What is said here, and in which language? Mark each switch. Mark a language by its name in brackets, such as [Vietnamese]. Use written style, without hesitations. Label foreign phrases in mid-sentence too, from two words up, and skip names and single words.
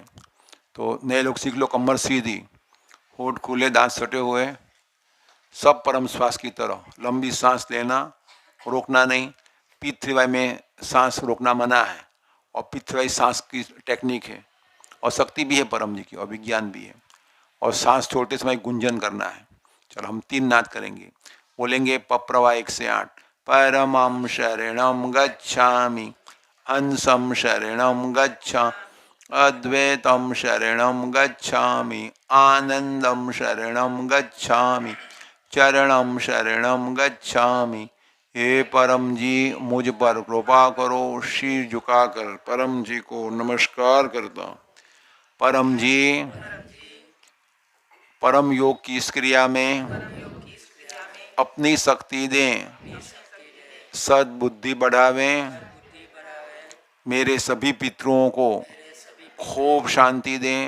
[Hindi] तो नए लोग सीख लो, कमर सीधी, होठ खुले, दांत सटे हुए, सब परम श्वास की तरह लंबी सांस लेना, रोकना नहीं। पी3 में सांस रोकना मना है और पी3 सांस की टेक्निक है और शक्ति भी है परम जी की और विज्ञान भी है। और सांस छोड़ते समय गुंजन करना है। चलो हम 3 नाद करेंगे, बोलेंगे पप्रवा 1 से 8। [Sanskrit] परमं शरणं गच्छामि, हंसं शरणं गच्छामि, अद्वैतं शरणं गच्छामि, आनंदं शरणं गच्छामि, चरणं शरणं गच्छामि। [Hindi] हे परम जी, मुझ पर कृपा करो। शीर झुकाकर परम जी को नमस्कार करता। परम जी, परम योग की इस क्रिया में अपनी शक्ति दें, सद्बुद्धि बढ़ावें, मेरे सभी पितरों को खूब शांति दें।